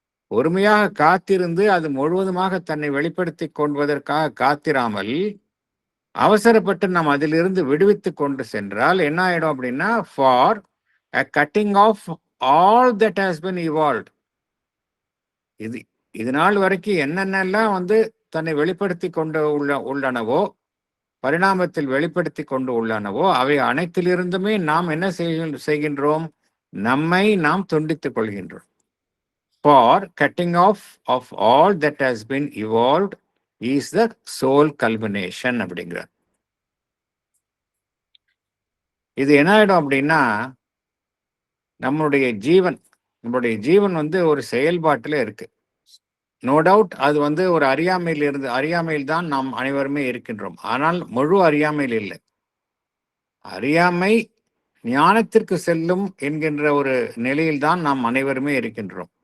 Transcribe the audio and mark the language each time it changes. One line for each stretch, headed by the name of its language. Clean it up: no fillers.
Tamil: பொறுமையாக காத்திருந்து அது முழுவதுமாக தன்னை வெளிப்படுத்தி கொள்வதற்காக காத்திராமல் அவசரப்பட்டு நாம் அதிலிருந்து விடுவித்து கொண்டு சென்றால் என்ன ஆயிடும் அப்படின்னா
English: For a cutting off all that has been evolved.
Tamil: இது நாள் வரைக்கும் என்னென்னலாம் தன்னை வெளிப்படுத்தி கொண்டு உள்ளனவோ, பரிணாமத்தில் வெளிப்படுத்தி கொண்டு உள்ளனவோ அவை அனைத்திலிருந்துமே நாம் என்ன செய்கின்றோம்? நம்மை நாம் துண்டித்துக் கொள்கின்றோம்.
English: For cutting off of all that has been evolved is the soul culmination அப்படிங்கிறார்.
Tamil: இது என்ன ஆயிடும் அப்படின்னா நம்முடைய ஜீவன் ஒரு செயல்பாட்டில் இருக்கு. நோ டவுட் அது ஒரு அறியாமையில் தான் நாம் அனைவருமே இருக்கின்றோம். ஆனால் முழு அறியாமையில் இல்லை. அறியாமை ஞானத்திற்கு செல்லும் என்கின்ற ஒரு நிலையில் தான் நாம் அனைவருமே இருக்கின்றோம்.